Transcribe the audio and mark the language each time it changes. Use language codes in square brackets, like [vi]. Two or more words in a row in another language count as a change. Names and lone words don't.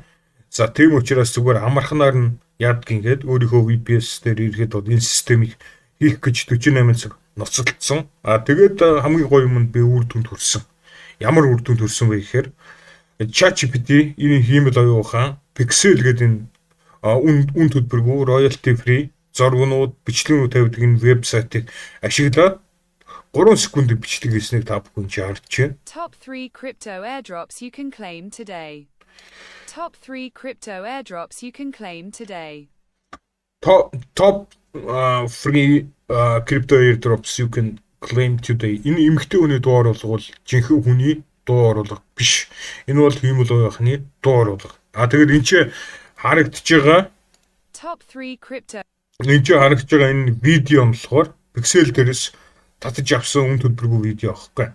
[mn] За тийм учраас зүгээр амарханаар нь яадаг ингээд өөрийнхөө VPS дээр ирэхэд бол энэ системийг хийх гэж 48 цаг ноцолдсон. Тэгээд хамгийн гоё юм нь би үр дүнд хүрсэн. Ямар үр дүнд хүрсэн вэ гэхээр ChatGPT энэ хиймэл оюухан Pixel гэдэг энэ үн төлбөргүй [en] royalty free [mn] зургууд, бичлэгнүүд тавьдаг энэ вебсайтыг ашиглаад 3 секундын бичлэг хийснийг та бүхэн харж байна. [en] Top 3 crypto airdrops you can claim today. Top 3 crypto airdrops you can claim today. Top free crypto airdrops you can claim today. [mn] Энэ эмэгтэй хүний дуугаар бол жинхэнэ хүний дуу оруулга биш. Энэ бол хиймэл оюуханы дуу оруулга. Тэгээд энэ ч харагдаж байгаа [en] Top 3 crypto. [mn] Энэ ч харагдаж байгаа энэ видео нь болохоор Pixel дээрээс татаж авсан үн төлбөргүй видео аахгүй.